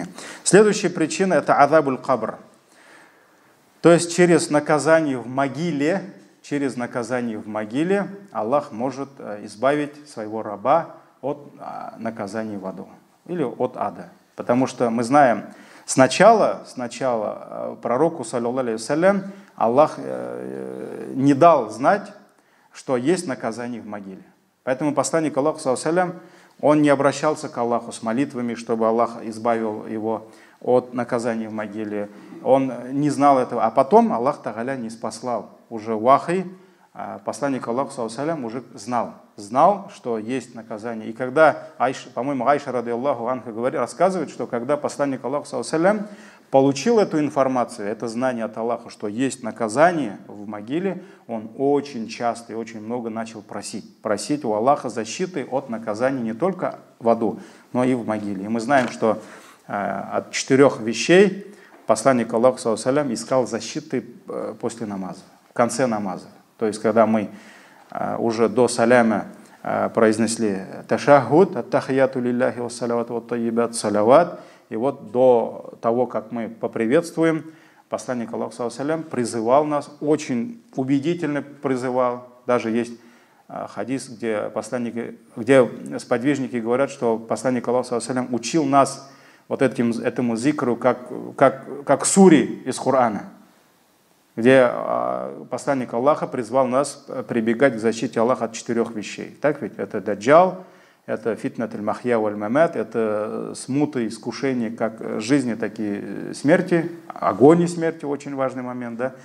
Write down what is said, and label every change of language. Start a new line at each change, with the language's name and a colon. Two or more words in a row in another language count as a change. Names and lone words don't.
Russian: Следующая причина – это
Arabic: عذاب القبر.
Russian: То есть через наказание в могиле Аллах может избавить своего раба от наказания в аду или от ада. Потому что мы знаем, сначала пророку,
Arabic: صلى الله عليه وسلم,
Russian: Аллах не дал знать, что есть наказание в могиле. Поэтому посланник Аллаха,
Arabic: صلى الله عليه وسلم,
Russian: он не обращался к Аллаху с молитвами, чтобы Аллах избавил его от наказания в могиле. Он не знал этого. А потом Аллах Тааля не спаслал. Уже вахи, посланник Аллаха,
Arabic: صلى الله عليه وسلم,
Russian: уже знал, что есть наказание. И когда, по-моему,
Arabic: Айша, رضي الله عنها,
Russian: рассказывает, что когда посланник Аллаха,
Arabic: صلى الله عليه وسلم,
Russian: получил эту информацию, это знание от Аллаха, что есть наказание в могиле, он очень часто и очень много начал просить у Аллаха защиты от наказания не только в аду, но и в могиле. И мы знаем, что от 4 вещей посланник Аллаха,
Arabic: صلى الله عليه وسلم,
Russian: искал защиты после намаза, в конце намаза. То есть, когда мы уже до саляма произнесли ташахуд,
Arabic: التحيات لله والصلوات والطيبات صلوات,
Russian: И вот до того, как мы поприветствуем, посланник Аллаха
Arabic: صلى الله عليه وسلم
Russian: призывал нас, очень убедительно призывал. Даже есть хадис, где сподвижники говорят, что посланник Аллаха
Arabic: صلى الله عليه وسلم
Russian: учил нас вот этому зикру, как сури из Корана, где посланник Аллаха призвал нас прибегать к защите Аллаха от 4 вещей. Так ведь? Это даджал, это
Arabic: فتنة المحيا والممات,
Russian: это смуты, искушения как жизни, так и смерти, огонь и смерти, очень важный момент, да?